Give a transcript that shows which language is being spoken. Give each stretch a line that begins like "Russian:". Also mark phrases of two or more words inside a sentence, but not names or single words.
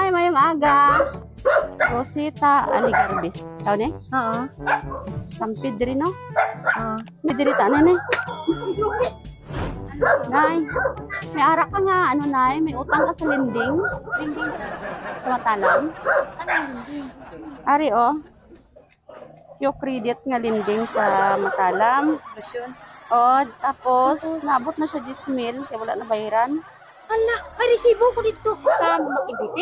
Hiligaynon: ngayong aga. Rosita Aligarbis. Tao ni? Oo. Sampid diri no? Oo. May diri ta na ni. Nay, may ara ka nga, ano nay, may utang ka sa lending. Lending sa Matalam. Anong linding? Ari oh. Yung credit nga lending sa Matalam. Basyon? Oh, tapos naabot na siya 10,000 kaya wala na bayaran. Hala, may resibo ko dito sa Makibisi?